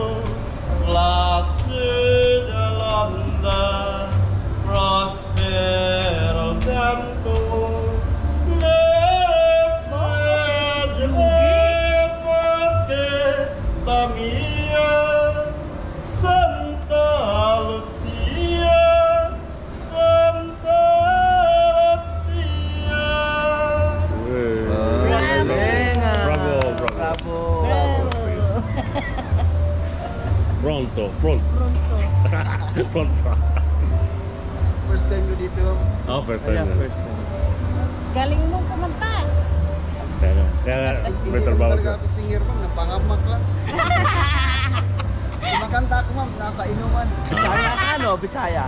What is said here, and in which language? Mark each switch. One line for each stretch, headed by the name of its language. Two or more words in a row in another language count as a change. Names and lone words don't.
Italian: Placida Landa Prospero il vento la mia Santa Lucia Santa Lucia Bravo, bravo. Pronto, pronto. Pronto. Pronto.
English: First time
Filipino: ko dito.
English: Oh, first time. na.
Filipino: Galing mo kumanta. Kaya Hindi may ko trabaho talaga siya. ako singer ma'am, napangamak lang. Kumakanta ako ma'am, nasa inuman. Bisaya ka ano? Bisaya?